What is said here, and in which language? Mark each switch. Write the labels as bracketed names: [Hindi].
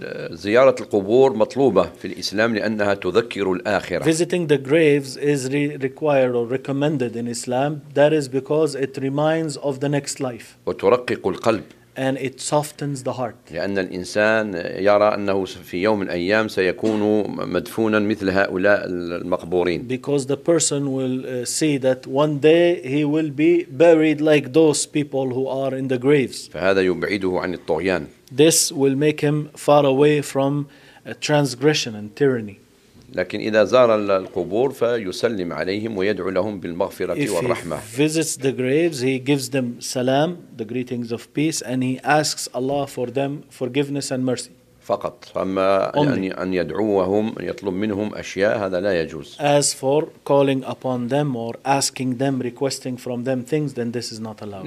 [Arabic] زيارة القبور مطلوبة في الإسلام لأنها تذكر الآخرة. [English] Visiting the graves is required or recommended in Islam. That is because it reminds of the next life. [Arabic] وترقق القلب. [English] And it softens the heart. [Arabic] لأن الإنسان يرى أنه في يوم من الأيام سيكون مدفونا مثل هؤلاء المقبورين. [English] Because the person will see that one day he will be buried like those people who are in the graves. [Arabic] فهذا يبعده عن الطغيان. [English] This will make him far away from transgression and tyranny. [Arabic] لكن إذا زار القبور فيسلم عليهم ويدعو لهم بالمغفرة والرحمة. [English] If he visits the graves, he gives them salam, the greetings of peace, and he asks Allah for them forgiveness and mercy. [Arabic] فقط. أما [English] only. [Arabic] أن يدعوهم يطلب منهم أشياء هذا لا يجوز. [English] As for calling upon them or asking them, requesting from them things, then this is not allowed.